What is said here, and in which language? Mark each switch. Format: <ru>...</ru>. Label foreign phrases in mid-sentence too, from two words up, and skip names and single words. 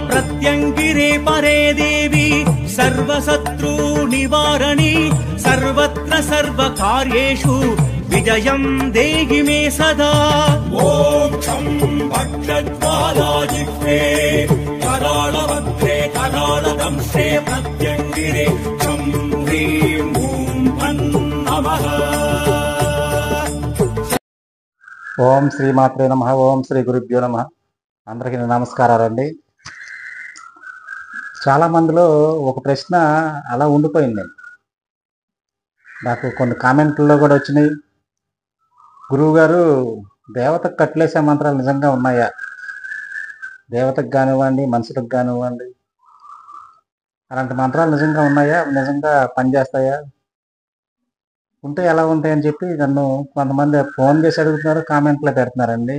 <sa>प्रत्यङ्गिरे परे देवी सर्वशत्रु निवारणी सर्वत्र सर्वकार्येषु विजयं देहि मे सदा। ॐ छं भक्षज्वालाजिह्वे कराळवक्त्रे कराळदंश्रे प्रत्यङ्गिरे छं ह्रीं ॐ नमः। ఓం శ్రీమాత్రే నమః. ఓం శ్రీ గురుభ్యో నమః.</sa> <te>అందరికీ నమస్కారాలండి. చాలా మందిలో ఒక ప్రశ్న అలా ఉండిపోయింది. నాకు కొన్ని కామెంట్లలో కూడా వచ్చినాయి, గురువు గారు దేవతకు కట్లేసే మంత్రాలు నిజంగా ఉన్నాయా, దేవతకు కానివ్వండి మనుషులకు కానివ్వండి అలాంటి మంత్రాలు నిజంగా ఉన్నాయా, నిజంగా పనిచేస్తాయా, ఉంటే ఎలా ఉంటాయని చెప్పి నన్ను కొంతమంది ఫోన్ చేసి అడుగుతున్నారు, కామెంట్లో పెడుతున్నారండి.</te>